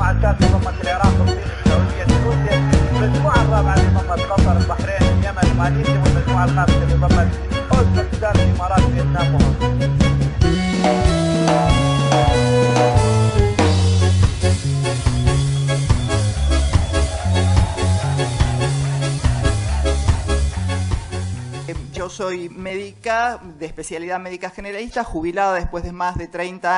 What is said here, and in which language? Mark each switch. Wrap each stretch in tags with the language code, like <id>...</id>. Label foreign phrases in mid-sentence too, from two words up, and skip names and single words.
<ar>الثالثة ضمت العراق الصين السعودية روسيا، المجموعة الرابعة اللي ضمت قطر البحرين اليمن ماليزيا، والمجموعة الخامسة اللي ضمت اوزبكستان الامارات فيتنام وهولندا.</ar> <es>Yo soy médica, de especialidad médica generalista, jubilada después de más de 30</es>